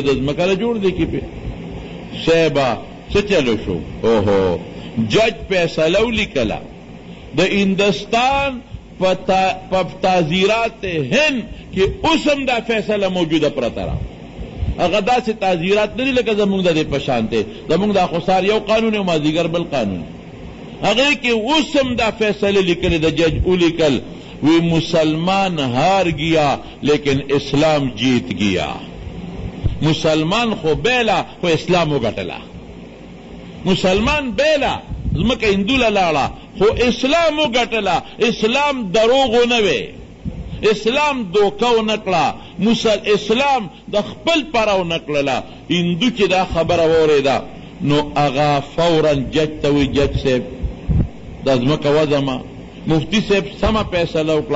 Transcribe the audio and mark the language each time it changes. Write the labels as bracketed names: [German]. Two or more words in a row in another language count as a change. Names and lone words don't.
[Pashto] ده ځمکه نه جوړ دی کې پې صاحبه څه چلو شو اوهو جج فیصله ولیکله د هندوستان په تعزیرات هند کې اوس هم دا فیصله موجوده پرته ده هغه داسې تعزیرات نه دي لکه زمونږ د دې په شان دی زمونږ دا خسار یو قانون او مازدیګر بل قانون هغې کې اوس هم دا فیصله لیکلې د جج ولیکل وی [Urdu] مسلمان ہار گیا لیکن اسلام جیت گیا [Pashto] مسلمان خو بیلا خو اسلام وګټله مسلمان بیلا ځمکه هندو له لاړه خو اسلام وګټله اسلام دروغ ونه وی اسلام دوکه ونه کړه اسلام د خپل پاره ونه کړله هندو چې دا خبره واورېده نو هغه فورا جج ته وی جج صاحب دا ځمکه وځمه مفتی صاحب سمه فیصله وکړه